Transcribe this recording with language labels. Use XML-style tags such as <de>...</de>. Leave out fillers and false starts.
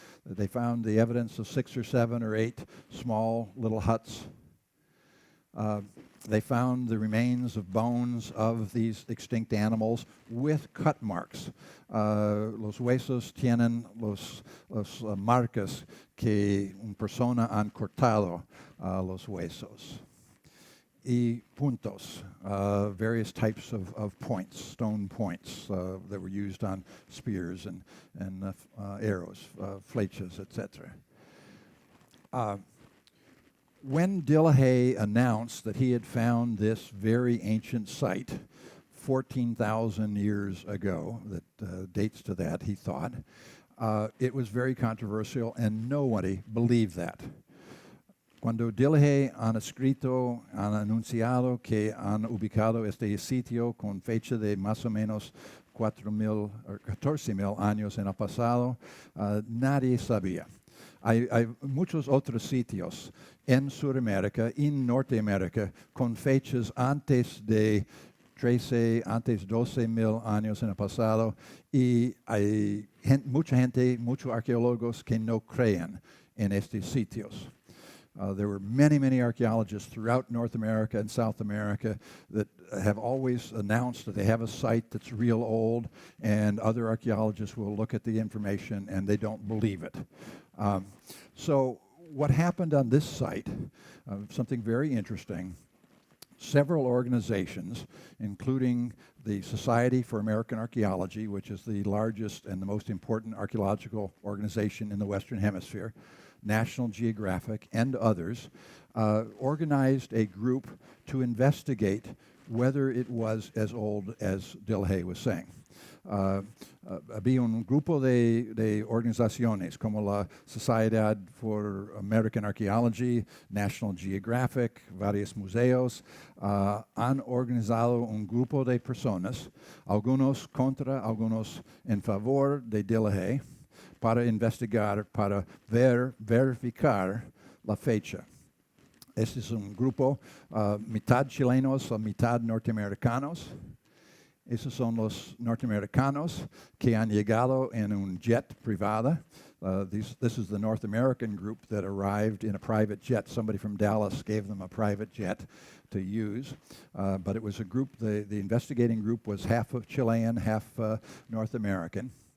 <en>They found the evidence of 6 or 7 or 8 small little huts. They found the remains of bones of these extinct animals with cut marks.</en> <es>Los huesos tienen los marcas que una persona han cortado los huesos. Y puntos,</es> <en>various types of points, stone points that were used on spears and arrows, flechas, etc. When Dillehay announced that he had found this very ancient site 14,000 years ago, that dates to that, he thought, it was very controversial, and nobody believed that.</en> <es>Cuando Dillehay han escrito, han anunciado que han ubicado este sitio con fecha de más o menos 4,000 o 14,000 años en el pasado, nadie sabía. Hay muchos otros sitios en Sudamérica y en Norteamérica con fechas antes de 13, antes 12,000 años en el pasado, y hay mucha gente, muchos arqueólogos que no creen en estos sitios.</es> <en>There were many archaeologists throughout North America and South America that have always announced that they have a site that's real old, and other archaeologists will look at the information and they don't believe it. So what happened on this site, something very interesting, several organizations, including the Society for American Archaeology, which is the largest and the most important archaeological organization in the Western Hemisphere, National Geographic, and others, organized a group to investigate whether it was as old as Dillehay was saying.</en> <es>había un grupo de organizaciones como la Sociedad for American Archaeology, National Geographic, varios museos, han organizado un grupo de personas, algunos contra, algunos en favor de Delahaye, para investigar, para verificar la fecha. Este es un grupo mitad chilenos o mitad norteamericanos. Esos son los norteamericanos que han llegado en un jet privada.</es> <en>This is the North American group that arrived in a private jet. Somebody from Dallas gave them a private jet to use. But it was a group, the investigating group was half of Chilean, half North American.</en>